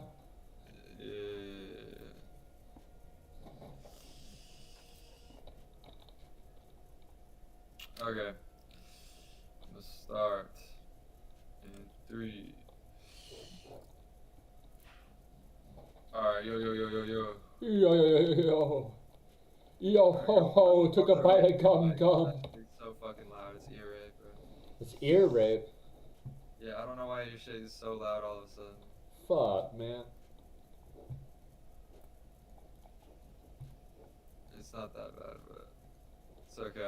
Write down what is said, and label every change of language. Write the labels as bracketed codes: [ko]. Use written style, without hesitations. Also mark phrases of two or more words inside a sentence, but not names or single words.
[en] Yeah. Okay. Let's start in 3. Alright, yo. Yo ho ho, took a bite of gum. It's so fucking loud, it's ear rape, bro. It's ear rape. Yeah, I don't know why your shit is so loud all of a sudden. Fuck, man. It's not that bad, but it's okay.